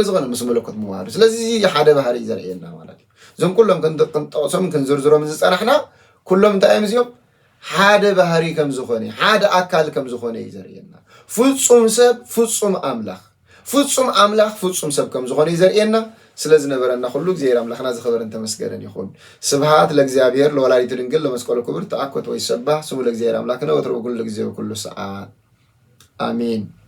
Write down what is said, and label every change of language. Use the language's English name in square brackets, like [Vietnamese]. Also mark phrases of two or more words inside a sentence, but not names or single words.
[Tigrinya] ዝኾነ ምስ መለኮት ምዋሃዱ ስለዚ ሓደ ባህሪ ዘርእየና ማለት እዩ እዞም ኩሎም ክንጠቕሶም ክንዝርዝሮም ዝፀናሕና ኩሎም እንታይ እዮም እዚኦም ሓደ ባህሪ ከም ዝኾነ ሓደ ኣካል ከም ዝኾነ እዩ ዘርእየና ፍጹም ሰብ ፍጹም ኣምላኽ ፍጹም ሰብ ከም ዝኾነ እዩ ዘርእየና ስለዚ ነበረና ኩሉ እግዚአብሔር ኣምላኽና ዝኽበርን ተመስገነን ይኹን [Geez] ስብሃት ለእግዚአብሔር ለወላዲቱ ድንግል ለመስቀሉ ክብር ተኣኮት ወይሰባህ ስሙ ለእግዚአብሔር [Tigrinya] ኣምላክና [Geez] ወትርኡ ኩሉ ግዜ ወኩሉ ሰዓት [Tigrinya] አሜን